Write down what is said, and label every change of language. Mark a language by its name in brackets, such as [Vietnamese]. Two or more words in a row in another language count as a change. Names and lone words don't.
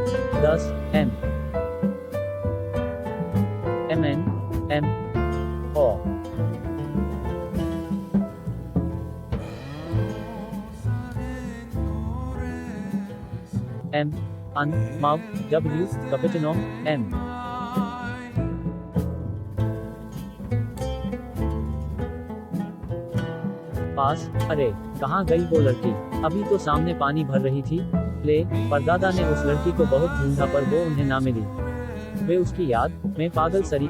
[Hindi] 10 एम एम एन एम ओ। एम अन माव डब्ल्यू कैपिटनो एम। पास। अरे कहाँ गई वो लड़की? अभी तो सामने पानी भर रही थी। ले। परदादा ने उस लड़की को बहुत ढूंढा पर वो उन्हें ना मिली। वे उसकी याद में पागल सरी।